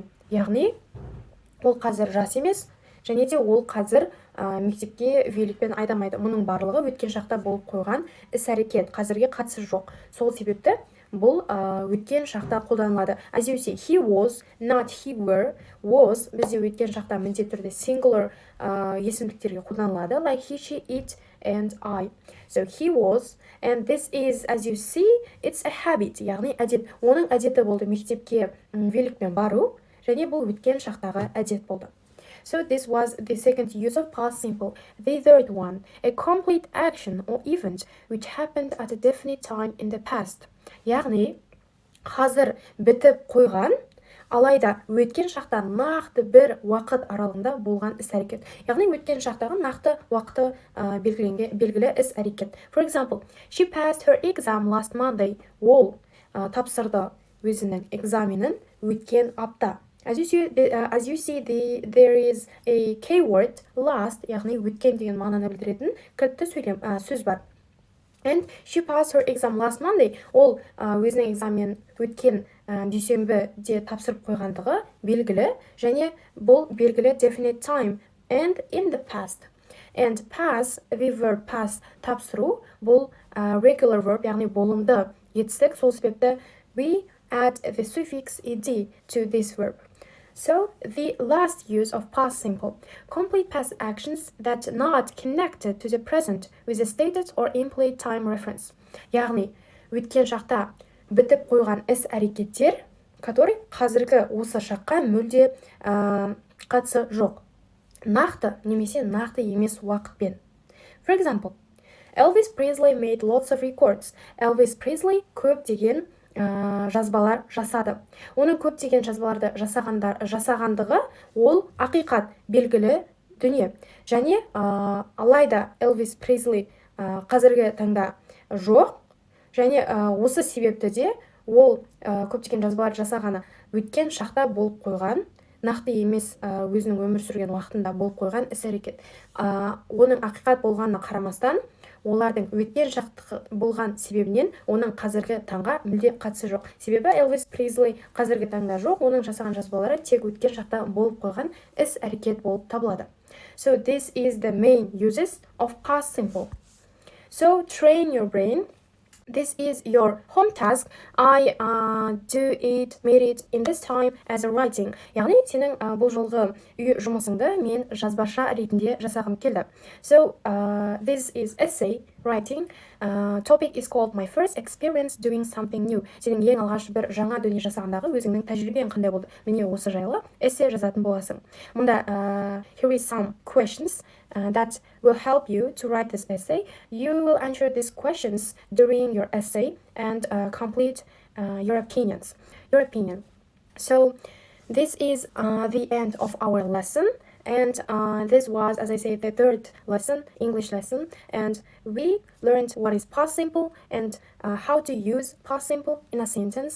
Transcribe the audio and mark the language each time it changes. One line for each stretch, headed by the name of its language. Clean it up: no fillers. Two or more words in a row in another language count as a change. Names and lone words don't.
Kazakh: Яғни ол қазір жас емес, және де ол қазір мектепке великпен айдамайды. Мұның барлығы өткен шақта болып қойған іс-әрекет, қазірге қатысы жоқ. Сол себепті бұл өткен шақта қолданылады.
English: As you see, he was, not he were.
Kazakh: Was бізде өткен шақта міндетті түрде singular есімдіктерге қолданылады.
English: Like he, she, it, and I. So he was, and this is, as you see, it's a habit,
Kazakh: яғни әдет. Оның әдеті болды мектепке великпен бару, және бұл өткен шақтағы әдет болды.
English: So this was the second use of past simple. The third one, a complete action or event which happened at a definite time in the past.
Kazakh: Яғни, қазір бітіп қойған, алайда өткен шақта нақты бір уақыт аралығында болған іс-әрекет. Яғни өткен шақтағы нақты уақыты белгілі іс-әрекет.
English: For example, she passed her exam last Monday.
Kazakh: Ол тапсырды өзінің экзаменін өткен апта.
English: As you see, there is a keyword last,
Kazakh: яғни өткен деген мағынаны білдіретін кілтті сөз бар.
English: And she passed her exam last Monday.
Kazakh: Ол өзінің экзамен өткен дүйсенбіде тапсырып қойғандығы белгілі, және бұл белгілі
English: definite time and in the past. And pass, the verb pass,
Kazakh: тапсыру, бұл
English: regular verb,
Kazakh: яғни болымды етістік, сол себепті
English: we add the suffix ed to this verb. So, the last use of past simple. Complete past actions that not connected to the present with a stated or implied time reference.
Kazakh: Яғни, өткен шақта бітіп қойған іс-әрекеттер, который қазіргі осы шаққа мүлде қатысы жоқ. Нақты немесе нақты емес уақытпен.
English: For example, Elvis Presley made lots of records.
Kazakh: Elvis Presley көп деген жазбалар жасады. Оның көптеген жазбаларды жасағандығы ол ақиқат белгілі дүние. Және алайда Elvis Presley қазіргі таңда жоқ, және осы себепті де ол көптеген жазбалар жасағаны өткен шақта болып қойған, нақты емес өзінің өмір сүрген уақытында болып қойған іс-әрекет. Оның ақиқат болғанына қарамастан, олардың өткен шақта болған себебінен оның қазіргі таңға мүлде қатысы жоқ. Себебі Elvis Presley қазіргі таңда жоқ, оның жасаған жазбалары тек өткен шақта болып қойған іс-әрекет болып табылады.
English: So this is the main uses of past simple. So train your brain. This is your home task. I do it, made it in this time as a writing.
Kazakh: Яғни, сенің бұл жолғы үй жұмысыңды мен жазбаша ретінде жасағым келді.
English: So, this is essay writing. Topic is called my first experience doing something new.
Kazakh: Сенің ең алғаш бір жаңа дүние жасағандағы өзіңнің тәжірибең қандай болды? Міне осы жайлы эссе жазатын боласың.
English: Мұнда here is some questions that will help you to write this essay. You will answer these questions during your essay and complete your opinion. So this is the end of our lesson, And this was, as I said, the third lesson, English lesson, and we learned what is past simple and how to use past simple in a sentence.